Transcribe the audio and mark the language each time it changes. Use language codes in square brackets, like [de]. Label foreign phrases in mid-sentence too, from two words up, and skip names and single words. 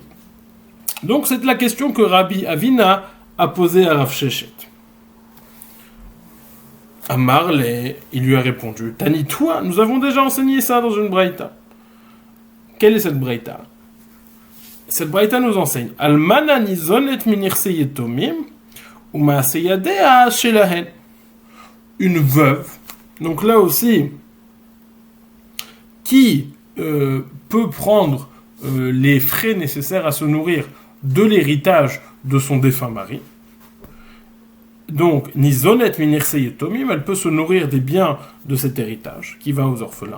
[fr] Donc c'est la question que Rabbi Avina a posée à Rav Sheshet. Amar, il lui a répondu, Tani, toi, nous avons déjà enseigné ça dans une braïta. Quelle est cette braïta? Cette braïta nous enseigne [he] אלמנה ניזונת מנכסי יתומים ומעשה ידיה שלהן. [fr] Une veuve, donc là aussi, qui peut prendre les frais nécessaires à se nourrir de l'héritage de son défunt mari. Donc, [he] ניזונת מנכסי יתומים, [fr] elle peut se nourrir des biens de cet héritage qui va aux orphelins.